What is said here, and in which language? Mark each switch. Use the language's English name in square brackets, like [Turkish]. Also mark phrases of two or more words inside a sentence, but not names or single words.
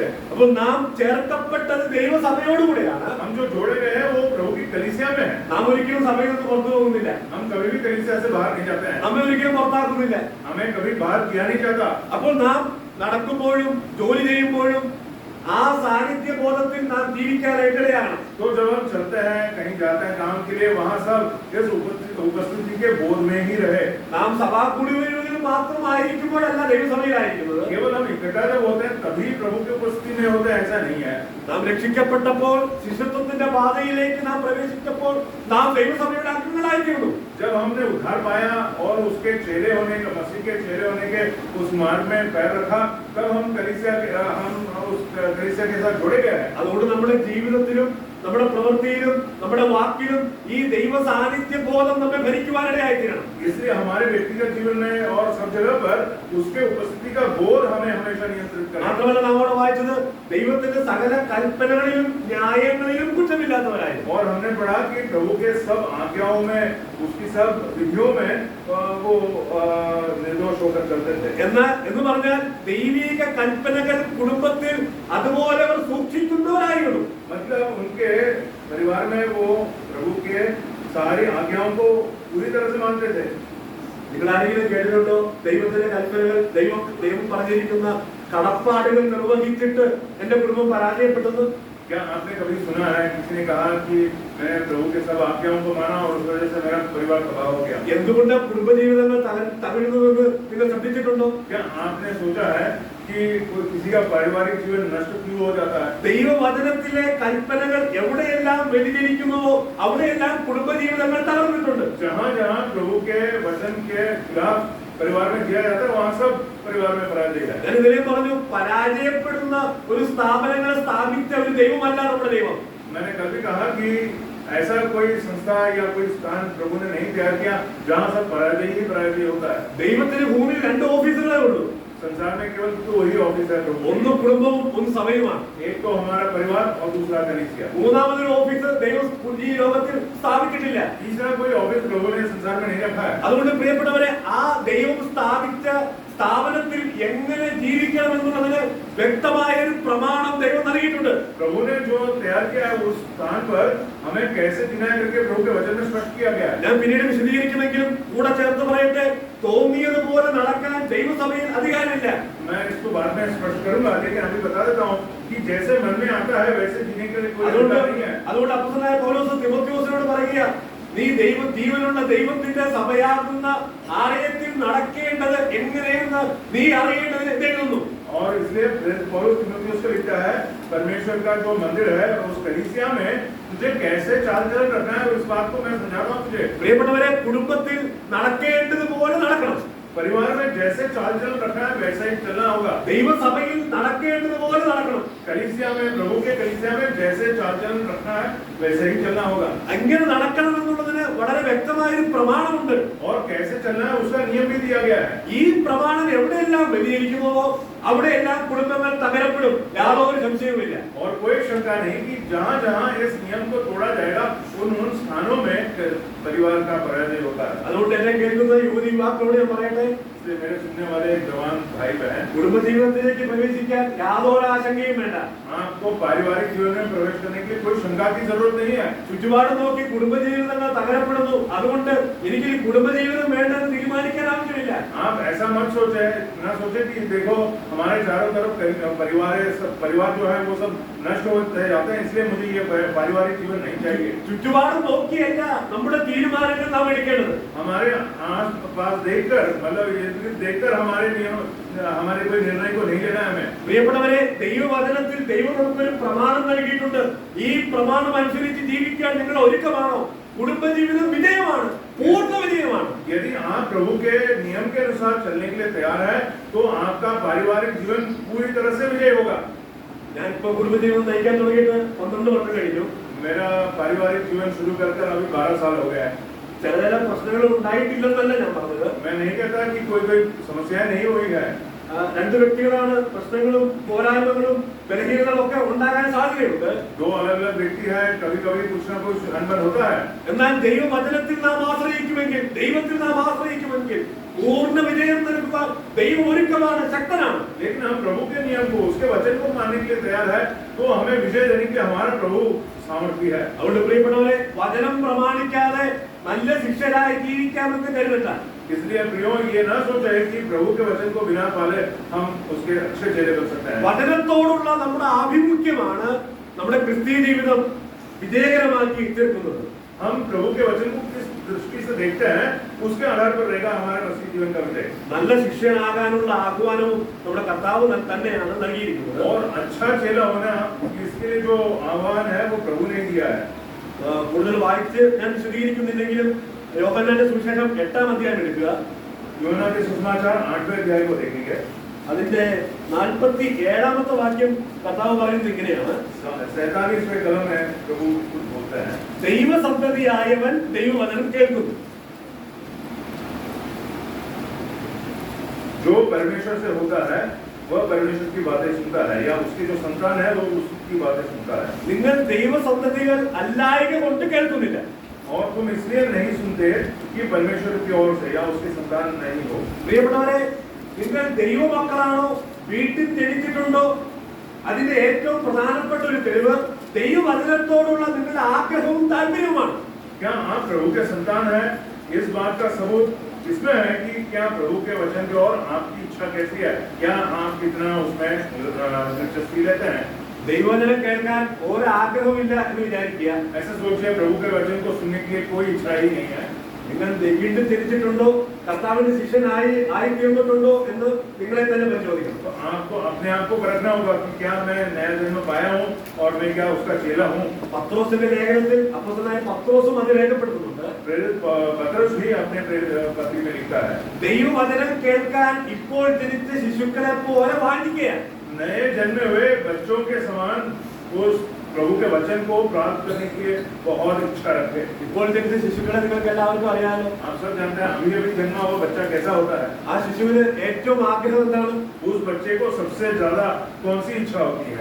[Malayalam] അപ്പോൾ നാം ചേർക്കപ്പെട്ടത് ദൈവസഭയോടുകൂടെയാണ്. [Hindi] हम जो जोड़े गए हैं वो प्रभु की कलीसिया में है. [Malayalam] നാം ഒരിക്കലും സഭയിൽ നിന്ന് പുറത്തു പോകുന്നില്ല. [Hindi] हम कभी भी कलीसिया से बाहर नहीं जाते हैं. [Malayalam] നമ്മെ ഒരിക്കലും പുറത്താക്കുന്നില്ല. [Hindi] हमें कभी बाहर किया नहीं जाता. [Malayalam] അപ്പോൾ നാം നടക്കുമ്പോഴും ജോലി ചെയ്യുമ്പോഴും ആ സാന്നിധ്യ ബോധത്തിൽ നാം ജീവിക്കാനായിട്ടിടയാണ്. [Hindi] तो जब हम चलते हैं, कहीं जाते हैं काम के लिए, वहाँ सब इस उपस्थिति के बोध में ही रहे. [Malayalam] നാം സഭാ കൂടിവരവിൽ മാത്രമായിരിക്കുമ്പോഴല്ല ദൈവസഭയിലായിരിക്കുന്നത്. [Hindi] केवल हम इकट्ठा जब होते हैं तभी प्रभु की उपस्थिति में होते हैं, ऐसा नहीं है. [Malayalam] നാം രക്ഷിക്കപ്പെട്ടപ്പോൾ ശിഷ്യത്വത്തിന്റെ പാതയിലേക്ക് നാം പ്രവേശിച്ചപ്പോൾ നാം ദൈവസഭയുടെ അംഗങ്ങളായിരിക്കുന്നു. [Hindi] जब हमने उद्धार पाया और उसके चेहरे होने का, मसीह के चेहरे होने के उस मार्ग में पैर रखा, तब हम कलीसिया के साथ जुड़े गए हैं. [Malayalam] അതുകൊണ്ട് നമ്മുടെ ജീവിതത്തിലും നമ്മുടെ പ്രവൃത്തിയിലും നമ്മുടെ വാക്കിലും ഈ ദൈവ സാന്നിധ്യ ബോധം നമ്മെ ഭരിക്കുവാനിടയായിത്തീരണം. [Hindi] इसलिए हमारे व्यक्तिगत जीवन में और सब जगह पर उसके उपस्थिति का बोध हमें हमेशा नियंत्रित करे. [Malayalam] മാത്രമല്ല നമ്മോട് വായിച്ചത് ദൈവത്തിന്റെ സകല കൽപ്പനകളിലും ന്യായങ്ങളിലും കുറ്റമില്ലാത്തവരായിരുന്നു. [Hindi] और हमने पढ़ा कि प्रभु के सब आज्ञाओं में, उसकी सब विधियों में वो निर्दोष होकर चलते थे. [Malayalam] എന്ന് പറഞ്ഞാൽ ദൈവിക കൽപ്പനകൾ കുടുംബത്തിൽ അതുപോലെ അവർ സൂക്ഷിക്കുന്നവരായിരുന്നു. [Hindi] मतलब उनके परिवार में वो प्रभु के सारी आज्ञाओं को पूरी तरह से मानते थे. [Malayalam] നിങ്ങൾ ആരെങ്കിലും കേട്ടിട്ടുണ്ടോ ദൈവത്തിന്റെ കൽപ്പനകൾ, ദൈവം പറഞ്ഞിരിക്കുന്ന കടപ്പാടുകൾ നിർവഹിച്ചിട്ട് എന്റെ കുടുംബം പരാജയപ്പെട്ടത്? [Hindi] क्या आपने कभी सुना है किसी ने कहा कि मैंने प्रभु के सब आज्ञाओं को माना और उस वजह से मेरा परिवार तबाह हो गया? [Malayalam] എന്തുകൊണ്ട് കുടുംബജീവിതങ്ങൾ തകരുന്നുവെന്ന് നിങ്ങൾ ശ്രദ്ധിച്ചിട്ടുണ്ടോ? [Hindi] क्या आपने सोचा है कि किसी का पारिवारिक जीवन नष्ट क्यों हो जाता है? [Malayalam] ദൈവവചനത്തിലെ കൽപ്പനകൾ എവിടെയെല്ലാം വ്യതിചലിക്കുന്നുവോ അവിടെയെല്ലാം കുടുംബജീവിതങ്ങൾ തകർന്നിട്ടുണ്ട്. [Hindi] जहाँ जहाँ प्रभु के वचन के खिलाफ परिवार में किया जाता है वहाँ सब परिवार में पराजय है. [Malayalam] ഞാൻ ഇതിനെ പറഞ്ഞു, പരാജയപ്പെടുന്ന ഒരു സ്ഥാപനങ്ങളെ സ്ഥാപിച്ച ഒരു ദൈവമല്ല നമ്മുടെ ദൈവം. [Hindi] मैंने कल भी कहा कि ऐसा कोई संस्था या कोई स्थान प्रभु ने नहीं तैयार किया जहाँ सब पराजय ही पराजय होता है. [Malayalam] ദൈവത്തിന് ഭൂമിയിൽ 2 ഓഫീസുകളേ ഉള്ളൂ. [Hindi] संसार में केवल दो ही ऑफिस है प्रभु [Malayalam] ഒന്ന് കുടുംബവും ഒന്ന് സഭയുമാണ്. [Hindi] एक तो हमारा परिवार और दूसरा कलीसिया [Malayalam] മൂന്നാമതൊരു ഓഫീസ് ദൈവം ഈ ലോകത്തിൽ സ്ഥാപിച്ചിട്ടില്ല. [Hindi] तीसरा कोई ऑफिस प्रभु ने संसार में नहीं रखा है [Malayalam] അതുകൊണ്ട് പ്രിയപ്പെട്ടവരെ, ആ ദൈവം സ്ഥാപിച്ച സ്ഥാപനത്തിൽ എങ്ങനെ ജീവിക്കണം എന്നുള്ളതിന് വ്യക്തമായ ഒരു പ്രമാണം ദൈവം നൽകിയിട്ടുണ്ട്. [Hindi] प्रभु ने जो तैयार किया है उस स्थान पर हमें कैसे जीना है करके प्रभु के वचन में स्पष्ट किया गया है [Malayalam] ഞാൻ പിന്നീട് വിശദീകരിക്കുമെങ്കിലും കൂടെ ചേർത്ത് പറയട്ടെ, തോന്നിയതുപോലെ നടക്കാൻ ദൈവസഭയിൽ അധികാരമില്ല. [Hindi] मैं इसको बाद में स्पष्ट करूंगा लेकिन अभी बता देता हूँ कि जैसे मन में आता है वैसे जीने के लिए कोई अधिकार नहीं है [Malayalam] അതുകൊണ്ട് അപ്പോസ്തലനായ പൗലോസ് തിമോഥെയോസിനോട് പറയുക, നീ ജീവനുള്ള ദൈവത്തിന്റെ സഭയാകുന്ന ആലയത്തിൽ നടക്കേണ്ടത് എങ്ങനെയെന്ന് നീ അറിയേണ്ടതിന് എഴുതുന്നു. [Hindi] और इसलिए पौलुस तीमुथियुस को लिखता है, परमेश्वर का जो मंदिर है उस कलीसिया में तुझे कैसे चाल चलन रखना है इस बात को मैं समझा रहा हूँ तुझे. [Malayalam] പ്രിയപ്പെട്ടവരെ, കുടുംബത്തിൽ നടക്കേണ്ടതുപോലെ നടക്കണം. [Hindi] परिवार में जैसे चाल चलन रखना है वैसा ही चलना होगा. [Malayalam] ദൈവസഭയിൽ നടക്കേണ്ടതുപോലെ നടക്കണം. [Hindi] कलीसिया में प्रभु के कलीसिया में जैसे चाल चलन रखना है वैसे ही चलना होगा. [Malayalam] അങ്ങനെ നടക്കണം എന്നുള്ളതിന് വളരെ വ്യക്തമായ ഒരു പ്രമാണമുണ്ട്. [Hindi] और कैसे चलना है उसका नियम भी दिया गया है. [Malayalam] ഈ പ്രമാണം എവിടെയെല്ലാം വ്യതിചലിക്കുന്നുവോ അവിടെയെല്ലാം കുടുംബങ്ങൾ തകരപ്പെടും, യാതൊരു സംശയവുമില്ല. [Hindi] और कोई शंका नहीं कि जहाँ-जहाँ इस नियम को तोड़ा जाएगा उन स्थानों में परिवार का पराजय होता है. [Malayalam] അതുകൊണ്ട് എന്നെ കേൾക്കുന്ന യുവതി യുവാക്കളോട് ഞാൻ പറയട്ടെ, [Hindi] इसलिए मेरे सुनने वाले जवान भाई बहन, [Malayalam] കുടുംബജീവിതത്തിലേക്ക് പ്രവേശിക്കാൻ യാതൊരു ആശങ്കയും വേണ്ട. [Hindi] आपको पारिवारिक जीवन में प्रवेश करने के लिए कोई शंका की जरूरत नहीं है. [Malayalam] ചുറ്റുപാട് നോക്കി കുടുംബജീവിതങ്ങൾ തകരപ്പെടുന്നു, അതുകൊണ്ട് എനിക്ക് ഈ കുടുംബജീവിതം വേണ്ടെന്ന് തീരുമാനിക്കാൻ ആവശ്യമില്ല. [Hindi] आप ऐसा मत सोचे, ना सोचे कि देखो हमारे चारों तरफ परिवार जो है वो सब नष्ट होते जाते हैं इसलिए मुझे ये पारिवारिक जीवन नहीं चाहिए. [Malayalam] ചുറ്റുപാട് നോക്കിയല്ല നമ്മുടെ തീരുമാനങ്ങൾ നാം എടുക്കേണ്ടത്. [Hindi] हमारे आस पास देखकर मतलब देखकर हमारे कोई निर्णय को नहीं लेना है हमें. [Malayalam] പ്രിയപ്പെട്ടവരെ, ദൈവവചനത്തിൽ ദൈവം നമുക്കൊരു പ്രമാണം നൽകിയിട്ടുണ്ട്. ഈ പ്രമാണം അനുസരിച്ച് ജീവിക്കാൻ നിങ്ങൾ ഒരുക്കമാണോ? കുടുംബജീവിതം വിജയമാണ്, പൂർണ്ണ വിജയമാണ്. [Hindi] यदि आप प्रभु के नियम के अनुसार चलने के लिए तैयार है तो आपका पारिवारिक जीवन पूरी तरह से विजय होगा. [Malayalam] ഞാനിപ്പോ കുടുംബജീവിതം നയിക്കാൻ തുടങ്ങിയിട്ട് 12 വർഷം കഴിഞ്ഞു. [Hindi] मेरा पारिवारिक जीवन शुरू कर अभी 12 साल हो गया है. [Malayalam] ചില പ്രശ്നങ്ങൾ ഉണ്ടായിട്ടില്ലെന്നല്ല ഞാൻ പറഞ്ഞത്. [Hindi] मैं नहीं कहता कि कोई समस्या नहीं हुई है. [Malayalam] രണ്ട് വ്യക്തികളാണ് പ്രശ്നങ്ങളും പോരായ്മകളും ബലഹീനതകളും ഒക്കെ ഉണ്ടാകാൻ സാധ്യതയുണ്ട്. [Hindi] दो अलग-अलग व्यक्ति है, कभी-कभी कुछ ना कुछ अनबन होता है. [Malayalam] എന്നാൽ ദൈവവചനത്തിൽ നാം ആശ്രയിക്കുമെങ്കിൽ, ദൈവത്തിൽ നാം ആശ്രയിക്കുമെങ്കിൽ പൂർണ്ണ വിജയം നൽകുവാൻ ദൈവം ഒരുക്കമാണ്, ശക്തനാണ്. [Hindi] लेकिन हम प्रभु के नियम को, उसके वचन को मानने के लिए तैयार है तो हमें विजय देने के लिए हमारा प्रभु सामर्थ्य है. [Malayalam] അതുകൊണ്ട് പ്രിയപ്പെട്ടവരെ, വചനം പ്രമാണിക്കാതെ നല്ല ശിഷ്യരായി ജീവിക്കാമെന്ന് കരുതണ്ട. [Hindi] इसलिए प्रियो ये ना सोचे कि प्रभु के वचन को बिना पाले हम उसके अच्छे चेले बन सकते हैं. [Malayalam] വചനത്തോടുള്ള നമ്മുടെ ആഭിമുഖ്യമാണ് നമ്മുടെ ക്രിസ്തീയ ജീവിതം വിജയകരമാക്കി തീർക്കുന്നത്. [Hindi] हम प्रभु के वचन को किस दृष्टि से देखते हैं उसके आधार पर रहेगा हमारा मसीह जीवन का विजय. [Malayalam] നല്ല ശിഷ്യനാകാനുള്ള ആഹ്വാനവും നമ്മുടെ കർത്താവ് തന്നെയാണ് നൽകിയിരിക്കുന്നത്. [Hindi] और अच्छा चेला होना इसके लिए जो आह्वान है वो प्रभु ने दिया है. [Malayalam] കൂടുതൽ വായിച്ച് ഞാൻ വിശദീകരിക്കുന്നില്ലെങ്കിലും യോഹന്നാന്റെ സുവിശേഷം 8-ാം അധ്യായം എടുക്കുക. [Hindi] യോഹന്നാ के सुसमाचार 8वें अध्याय को देखेंगे. [Malayalam] അതിന്റെ 47ാമത്തെ വാക്യം കർത്താവ് പറയുന്നത് ഇങ്ങനെയാണ്. [Hindi] 47वें कलम में प्रभु कुछ बोलते हैं. [Malayalam] ദൈവസന്തതിയായവൻ ദൈവവചനം കേൾക്കുന്നു. [Hindi] जो परमेश्वर से होता है वह परमेश्वर की बातें सुनता है या उसकी जो संतान है वो उसकी बातें सुनता है. [Malayalam] നിങ്ങൾ ദൈവസന്തതികൾ അല്ലായക കൊണ്ട് കേൾക്കുന്നില്ല. [Hindi] और तुम इसलिए नहीं सुनते कि परमेश्वर की ओर से या उसकी संतान नहीं हो. [Malayalam] പ്രിയപ്പെട്ടവരെ, നിങ്ങൾ ദൈവമക്കളാണോ, വീട്ടിൽ ജനിച്ചിട്ടുണ്ടോ? അതിന്റെ ഏറ്റവും പ്രധാനപ്പെട്ട ഒരു തെളിവ് ദൈവവചനത്തോടുള്ള നിങ്ങളുടെ ആഗ്രഹവും താല്പര്യവുമാണ്. [Hindi] क्या आप प्रभु के संतान है? इस बात का सबूत इसमें है कि क्या प्रभु के वचन की ओर आपकी इच्छा कैसी है, क्या आप कितना उसमें दिलचस्पी लेते हैं. [Malayalam] ദൈവവചനം കേൾക്കാൻ ഒരു ആഗ്രഹമില്ല എന്ന് വിചാരിക്കുക. [Hindi] ऐसा सोचिए प्रभु के वचन को सुनने के लिए कोई इच्छा ही नहीं है. [Malayalam] നിങ്ങൾ വീണ്ടും തിരിച്ചിട്ടുണ്ടോ, കർത്താവിന്റെ ശിഷ്യനായി തീർന്നിട്ടുണ്ടോ എന്ന് നിങ്ങളെ തന്നെ പരിശോധിക്കണം. [Hindi] तो आपको अपने आप को परखना होगा कि क्या मैं नया जन्म पाया हूँ और मैं क्या उसका चेला हूँ. [Malayalam] പത്രോസിന്റെ ലേഖനത്തിൽ അപ്പോസ്തലനായ പത്രോസും അത് രേഖപ്പെടുത്തുന്നുണ്ട്. [Hindi] प्रेरित पत्रस भी अपने पत्री में लिखता है. [Malayalam] ദൈവവചനം കേൾക്കാൻ ഇപ്പോൾ ജനിച്ച ശിശുക്കളെ പോലെ വാഞ്ചിക്കുകയാണ്. [Hindi] नए जन्मे हुए बच्चों के समान उस प्रभु के वचन को प्राप्त करने की बहुत इच्छा रखते हैं। [Malayalam] ഇപ്പോൾ ജനിച്ച ശിശുക്കളെ നിങ്ങൾക്ക് എല്ലാവർക്കും അറിയാമല്ലോ. [Hindi] आप सब जानते हैं अभी अभी जन्मा हुआ बच्चा कैसा होता है। [Malayalam] ആ ശിശുവിന് ഏറ്റവും ആഗ്രഹം എന്താണ്? [Hindi] उस बच्चे को सबसे ज्यादा कौन सी इच्छा होती है?